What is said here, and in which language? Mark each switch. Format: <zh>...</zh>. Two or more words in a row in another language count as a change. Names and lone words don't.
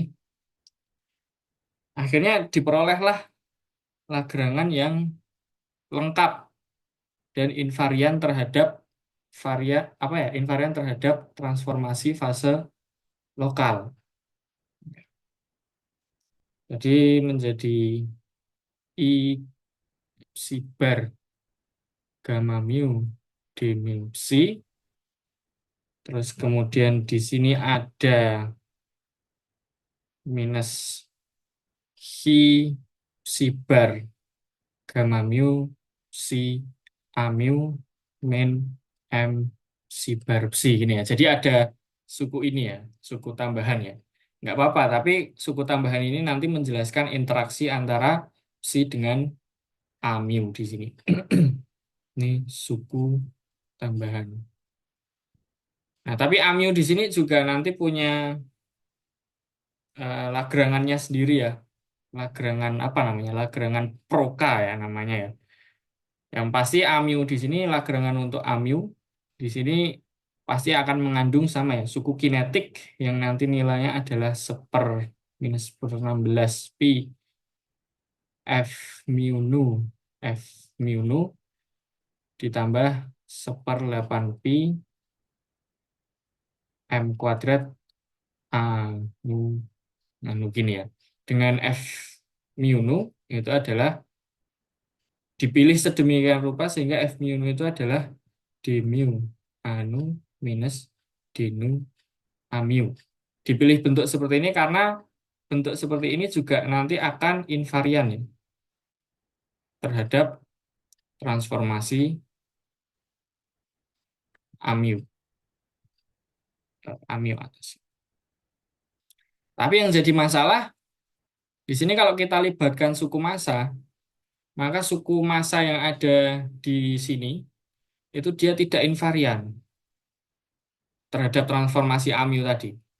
<id>Akhirnya diperolehlah Lagrangan yang lengkap dan invarian terhadap invarian terhadap transformasi fase lokal. Jadi menjadi I psi bar gamma mu d mu psi. Terus kemudian di sini ada minus hi psi bar gamma mu psi a mu min m psi bar psi gini ya. Jadi ada suku ini ya, suku tambahan ya. Nggak apa-apa, tapi suku tambahan ini nanti menjelaskan interaksi antara psi dengan a mu di sini. Ini suku tambahan. Nah, tapi a mu di sini juga nanti punya Lagrangannya sendiri ya. Lagrangan apa namanya? Lagrangan Proca ya namanya ya. Yang pasti A mu di sini Lagrangan untuk A mu di sini pasti akan mengandung sama ya suku kinetik yang nanti nilainya adalah minus seper 16 pi F mu nu F mu nu ditambah 1/8 pi M kuadrat A mu anu gini ya. Dengan F mu nu itu adalah dipilih sedemikian rupa sehingga F mu nu itu adalah d mu anu minus d nu a mu. Dipilih bentuk seperti ini karena bentuk seperti ini juga nanti akan invarian ya, terhadap transformasi a mu, a mu atas. Tapi yang jadi masalah di sini kalau kita libatkan suku massa, maka suku massa yang ada di sini itu dia tidak invarian terhadap transformasi a mu tadi.</id>